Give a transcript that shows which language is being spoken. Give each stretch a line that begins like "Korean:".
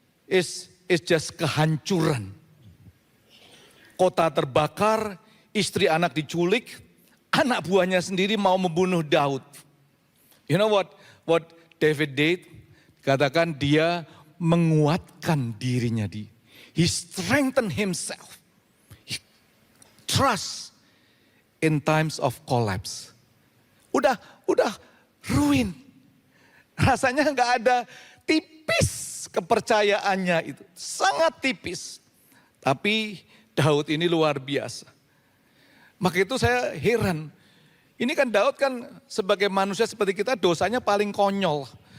English: is just
Indonesian: kehancuran. Kota terbakar, istri anak diculik, anak buahnya sendiri mau membunuh Daud.
English: You know what David did?
Indonesian: Katakan dia menguatkan dirinya.
English: He strengthened himself. He trust in times of collapse.
Indonesian: Udah
English: ruin.
Indonesian: Rasanya nggak ada, tipis kepercayaannya itu. Sangat tipis. Tapi Daud ini luar biasa. Maka itu saya heran. Ini kan Daud kan sebagai manusia seperti kita dosanya paling konyol.